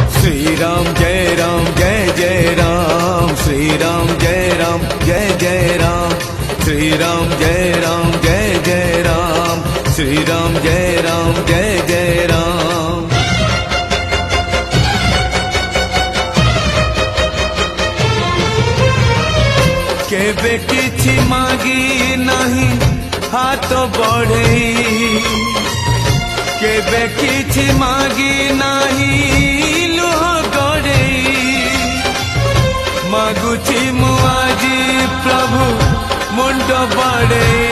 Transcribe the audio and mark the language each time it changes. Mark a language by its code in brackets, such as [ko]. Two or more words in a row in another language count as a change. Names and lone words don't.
[hi] श्री राम जय जय राम, श्री राम जय जय राम, श्री राम जय जय राम, श्री राम जय जय राम। [or] କେବେ କିଛି ମାଗି ନାହିଁ ହାତ ବଢ଼େ, କେବେ କିଛି ମାଗି ନାହିଁ ଲୁହ ଗଡ଼େ, ମାଗୁଛି ମୁଁ ଆଜି ପ୍ରଭୁ ମୁଣ୍ଡ ବଡ଼େ,